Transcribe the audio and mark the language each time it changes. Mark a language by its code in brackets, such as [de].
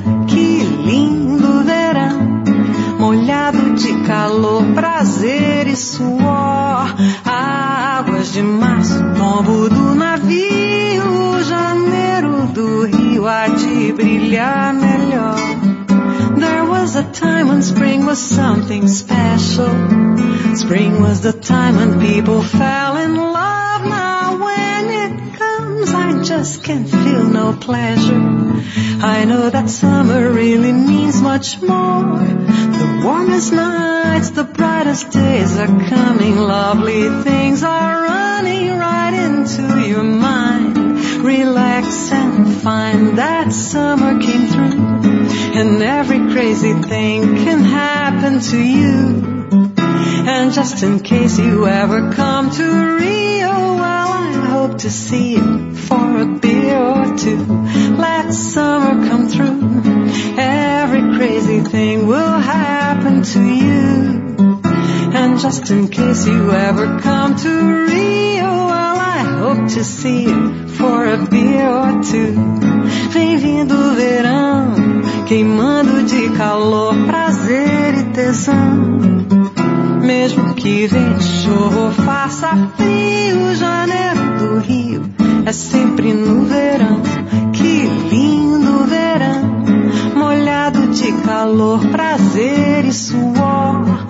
[pt] Que lindo verão, molhado de calor, prazer e suor. Águas de março, tombo do navio, janeiro do Rio há de brilhar melhor. [en] There was a time when spring was something special. Spring was the time when people fell in love. Now when it comes, I just can't feel no pleasure. I know that summer really means much more. The warmest nights, the brightest days are coming. Lovely things are running right into your mind. Relax and find that summer came through, and every crazy thing can happen to you. And just in case you ever come to Rio, well, I hope to see you for a beer or two. Let summer come through, every crazy thing will happen to you. And just in case you ever come to Rio, well, I hope to see you for a beer or two. [pt] Vem vindo o verão, queimando de calor, prazer e tesão. Mesmo que vente chuva ou faça frio, janeiro do Rio é sempre no verão. Que lindo verão, molhado de calor, prazer e suor.